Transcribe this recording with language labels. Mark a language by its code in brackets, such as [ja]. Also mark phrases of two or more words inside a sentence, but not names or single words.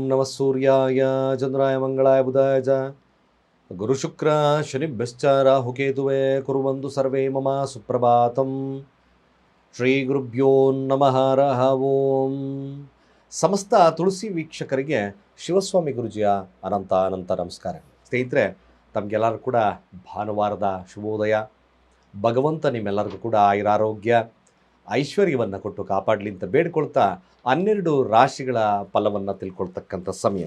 [sa] ಸೂರ್ಯಾಯ ಚಂದ್ರಾಯ ಮಂಗಳಾಯ ಬುಧಾಯ ಚ ಗುರುಶುಕ್ರ ಶನಿಭ್ಯಶ್ಚ ರಾಹುಕೇತುವೇ ಕುರ್ವಂತು ಸರ್ವೇ ಮಮ ಸುಪ್ರಭಾತಂ. ಶ್ರೀ ಗುರುಭ್ಯೋ ನಮಃ ಹರಃ ಓಂ. [kn] ಸಮಸ್ತ ತುಳಸಿ ವೀಕ್ಷಕರಿಗೆ ಶಿವಸ್ವಾಮಿ ಗುರುಜಿಯ ಅನಂತ ನಮಸ್ಕಾರ. ಸ್ನೇಹಿತರೆ, ತಮಗೆಲ್ಲರೂ ಕೂಡ ಭಾನುವಾರದ ಶುಭೋದಯ. ಭಗವಂತ ನಿಮ್ಮೆಲ್ಲರಿಗೂ ಕೂಡ ಆಯುರಾರೋಗ್ಯ ಐಶ್ವರ್ಯವನ್ನು ಕೊಟ್ಟು ಕಾಪಾಡಲಿ ಅಂತ ಬೇಡ್ಕೊಳ್ತಾ 12 ರಾಶಿಗಳ ಫಲವನ್ನು ತಿಳ್ಕೊಳ್ತಕ್ಕಂಥ ಸಮಯ.